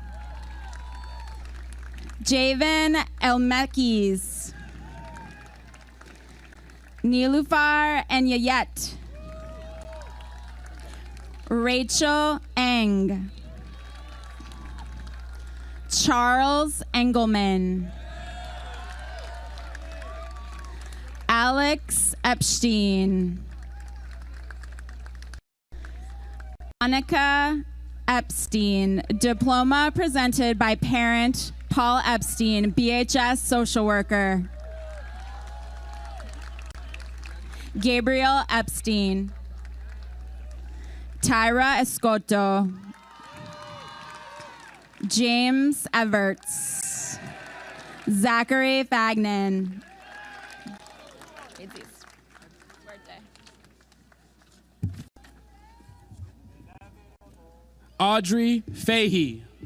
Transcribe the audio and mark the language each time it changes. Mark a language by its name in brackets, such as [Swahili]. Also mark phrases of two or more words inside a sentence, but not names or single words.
[English] Javen Elmekis. Nilufar Enyayet. Rachel Eng. Charles Engelman. Alex Epstein. Monica Epstein, diploma presented by parent Paul Epstein, BHS social worker. Gabriel Epstein. Tyra Escoto. James Everts. Zachary Fagnan. Audrey Fahey.